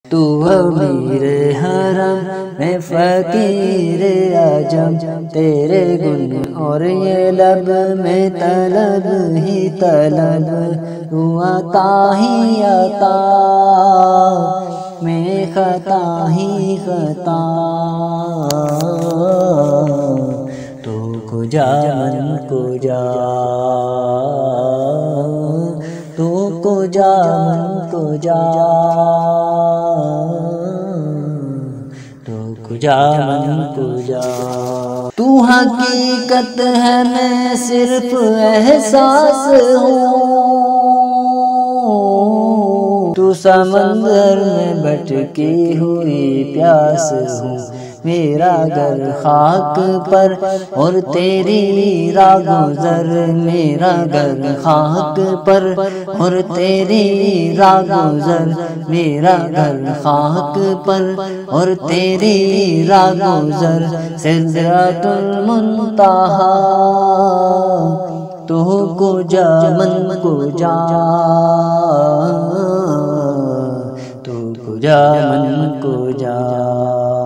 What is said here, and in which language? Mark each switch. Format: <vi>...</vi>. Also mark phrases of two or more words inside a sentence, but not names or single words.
<ur>تو امیر حرم میں فقیر عجم، تیرے گن اور یہ لب میں طلب ہی طلب، تو عطا ہی عطا میں خطا ہی خطا،</ur> <fa>تو کجا من کجا، تو کجا من کجا، تو کجا من کجا،</fa> <ur>تو حقیقت ہے میں صرف احساس ہوں، تو سمندر میں بھٹکی ہوئی پیاس ہوں، میرا گھر خاک پر اور تیری راہ گزر، میرا گھر خاک پر اور تیری راہ گزر، میرا گھر خاک پر اور تیری راہ گزر، سدرۃ المنتہا</ur> <fa>تو کجا من کجا، تو کجا من کجا۔</fa>